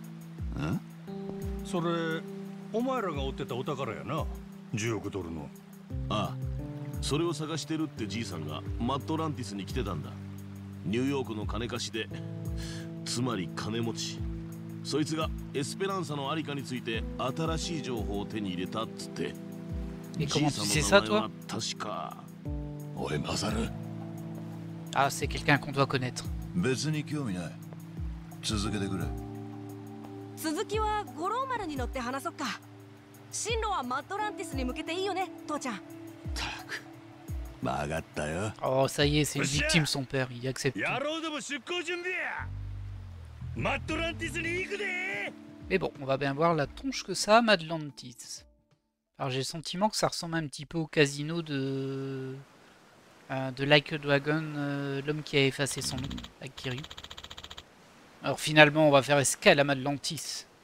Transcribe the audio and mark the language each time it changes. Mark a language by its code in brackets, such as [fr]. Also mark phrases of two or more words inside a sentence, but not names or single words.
[ja] それお前らが追ってたお宝やな、10億ドルの。ああ、それを探してるってじいさんがマットランティスに来てたんだ。ニューヨークの金貸しで、つまり金持ち。そいつがエスペランサのありかについて新しい情報を手に入れたっつって。 [fr] Et comment tu sais ça, toi? [ja] 確か。おいマザル。 [fr] Ah, c'est quelqu'un qu'on doit connaître. [ja] 別に興味ない。続けてくれ。続きは五郎丸に乗って話そっか。進路はマットランティスに向けていいよね、父ちゃん。たく、分かったよ。 [fr] Oh, ça y est, c'est une victime, son père. Il accepte. [ja] 野郎ども出航準備や。マットランティスに行くで。 [fr] Mais bon, on va bien voir la tronche que ça a, Madlantis. Alors j'ai le sentiment que ça ressemble un petit peu au casino de Like a Dragon, l'homme qui a effacé son nom, avec Kiryu. Alors finalement, on va faire escale à Madlantis.